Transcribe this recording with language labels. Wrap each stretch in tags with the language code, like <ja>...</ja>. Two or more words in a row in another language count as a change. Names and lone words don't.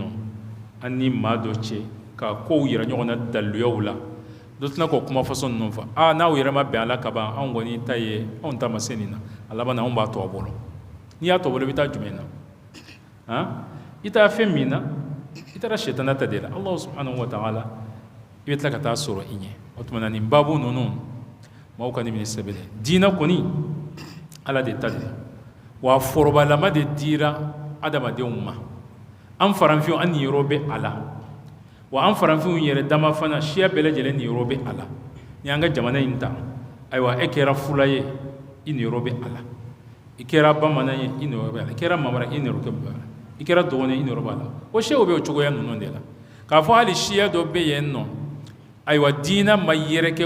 <bm>an ni maa dɔ cɛ ka kow yira ɲɔgɔn na daliluyaw la dɔ tɛna k'o kuma fɔsɔn ninnu fɔ n'aw yɛrɛ ma bɛn a la ka ban anw kɔni ta ye anw ta ma se nin na a laban na anw b'a tɔ bolo n'i y'a tɔ bolo i bɛ taa jumɛn na i taara fɛn min na i taara sitana ta de la</bm> <ar>الله سبحانه وتعالى</ar> <bm>i bɛ tila ka taa sɔrɔ i ɲɛ o tuma na nin babu ninnu maaw ka nin minɛ sɛbɛn diinɛ kɔni ala de ta de wa forobalama de dira adamadenw ma an faranfinw an niyɔrɔ bɛ a la wa an faranfinw yɛrɛ dama fana siya bɛɛ lajɛlen niyɔrɔ bɛ a la ni an ka jamana in ta ayiwa e kɛra fula ye i niyɔrɔ bɛ a la i kɛra bamanan ye i niyɔrɔ bɛ a la i kɛra mamara i niyɔrɔ bɛ a la i kɛra dɔgɔnin i niyɔrɔ b'a la o siyaw bɛ o cogoya ninnu de la k'a fɔ hali siya dɔ bɛ yen nɔ ayiwa diina ma yɛrɛkɛ</bm>